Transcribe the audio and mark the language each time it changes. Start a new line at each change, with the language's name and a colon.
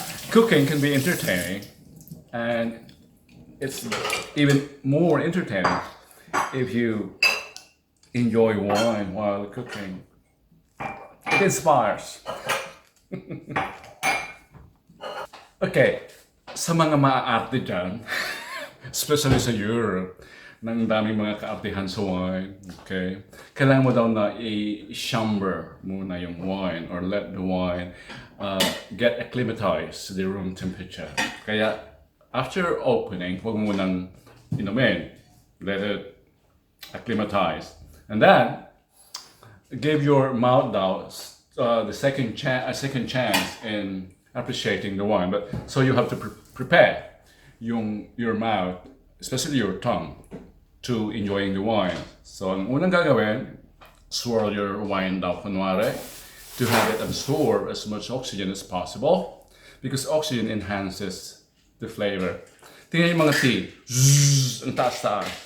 English: Cooking can be entertaining, and it's even more entertaining if you enjoy wine while cooking. It inspires.
Filipino: Okay, sa mga maaarte dyan, especially sa Europe, nang daming mga kaartihan sa wine, okay? Kailangan mo daw na i-chamber muna yung wine or
English: let the wine get acclimatized to the room temperature.
Filipino: Kaya, after opening, huwag mo nang inumin.
English: Let it acclimatize. And then, give your mouth now the second chance in appreciating the wine. But so you have to prepare your mouth, especially your tongue, to enjoying the wine.
Filipino: So ang unang gagawin,
English: swirl your wine daw kunwari to have it absorb as much oxygen as possible, because oxygen enhances the flavor.
Filipino: Tingnan yung mga tea, zzz, ang taas-taas.